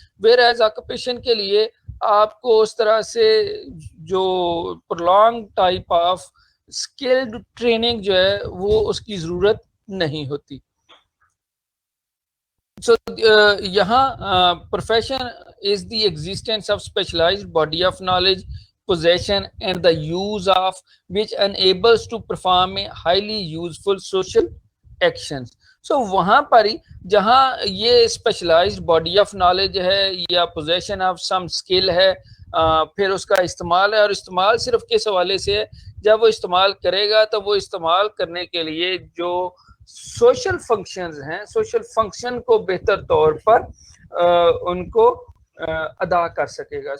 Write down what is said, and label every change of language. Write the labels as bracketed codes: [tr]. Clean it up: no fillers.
[ur] Where as occupation کے لیے آپ کو اس طرح سے جو prolong type of skilled training جو ہے وہ اس کی ضرورت نہیں ہوتی. [en] So یہاں profession is the existence of specialized body of knowledge possession and the use of which enables to perform a highly useful social actions. [ur] So وہاں پر ہی جہاں یہ اسپیشلائزڈ باڈی آف نالج ہے یا [en] possession of some skill [ur] ہے، پھر اس کا استعمال ہے، اور استعمال صرف کس حوالے سے ہے، جب وہ استعمال کرے گا تو وہ استعمال کرنے کے لیے جو سوشل فنکشنز ہیں، سوشل فنکشن کو بہتر طور پر ان کو ادا کر سکے گا.